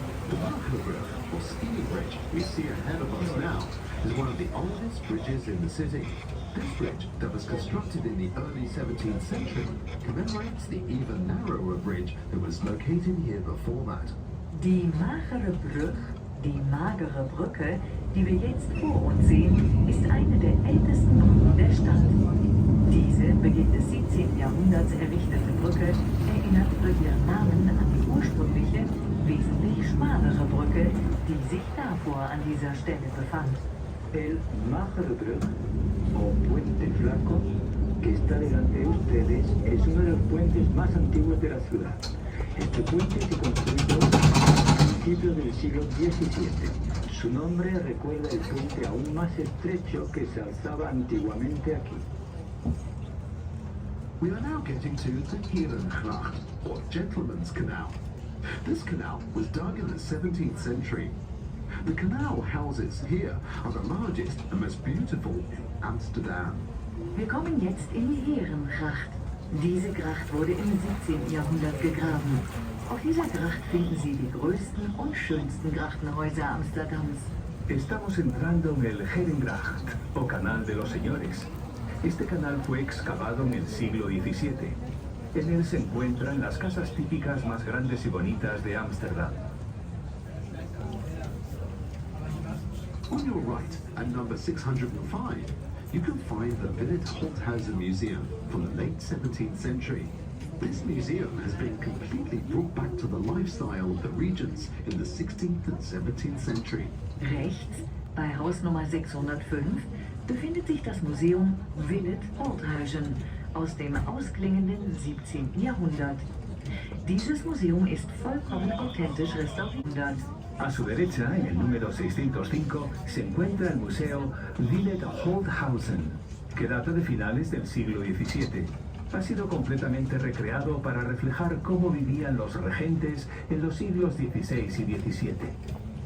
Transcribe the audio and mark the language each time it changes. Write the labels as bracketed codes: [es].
[en] The Magere Brug, or scenic bridge, we see ahead of us now, is one of the oldest bridges in the city. This bridge, that was constructed in the early 17th century, commemorates the even narrower bridge that was located here before that. [de] Die Magere Brug, die Magere Brücke, die wir jetzt vor uns sehen, ist eine der ältesten Brücken der Stadt. Diese Beginn des 17. Jahrhunderts errichtete Brücke erinnert durch ihren Namen an die ursprüngliche, wesentlich schmalere Brücke, die sich davor an dieser Stelle befand. [es] El Magere Brug, o Puente Flaco, que está delante de ustedes, es uno de los puentes más antiguos de la ciudad. Este puente se construyó a principios del siglo XVII. Su nombre recuerda el puente aún más estrecho que se alzaba antiguamente aquí. [en] We are now getting to the Herengracht, or Gentleman's Canal. This canal was dug in the 17th century. The canal houses here are the largest and most beautiful in Amsterdam. [de] Wir kommen jetzt in die Herengracht. Diese Gracht wurde im 17. Jahrhundert gegraben. Auf dieser Gracht finden Sie die größten und schönsten Grachtenhäuser Amsterdams. [es] Estamos entrando en el Herengracht, o Canal de los Señores. Este canal fue excavado en el siglo XVII. En él se encuentran las casas típicas más grandes y bonitas de Ámsterdam. [en] On your right, at number 605, you can find the Willet Holthausen Museum from the late 17th century. This museum has been completely brought back to the lifestyle of the regents in the 16th and 17th century. [de] Rechts, bei Haus Nummer 605, befindet sich das Museum Willet Holthausen aus dem ausklingenden 17. Jahrhundert. Dieses Museum ist vollkommen authentisch restauriert. [es] A su derecha, en el número 605, se encuentra el Museo Willet Holthausen, que data de finales del siglo XVII. ha sido completamente recreado para reflejar cómo vivían los regentes en los siglos XVI y XVII.